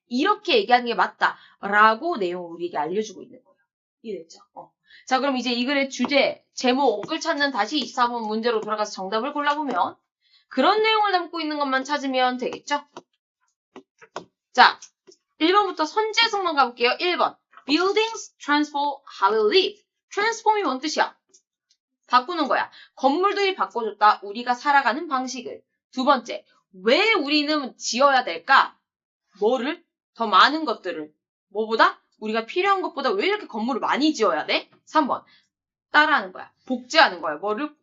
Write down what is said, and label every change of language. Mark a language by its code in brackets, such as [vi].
[ko] 이렇게 얘기하는 게 맞다라고 내용을 우리에게 알려주고 있는 거예요. 이해됐죠? 자, 그럼 이제 이 글의 주제, 제목을 찾는 다시 24번 문제로 돌아가서 정답을 골라보면 그런 내용을 담고 있는 것만 찾으면 되겠죠? 자, 1번부터 선제성만 가볼게요. 1번. [en] Buildings transform how we live. [ko] transform이 뭔 뜻이야? 바꾸는 거야. 건물들이 바꿔줬다. 우리가 살아가는 방식을. 두 번째. 왜 우리는 지어야 될까? 뭐를? 더 많은 것들을. 뭐보다? 우리가 필요한 것보다 왜 이렇게 건물을 많이 지어야 돼? 3번. 따라하는 거야. 복제하는 거야. 뭐를?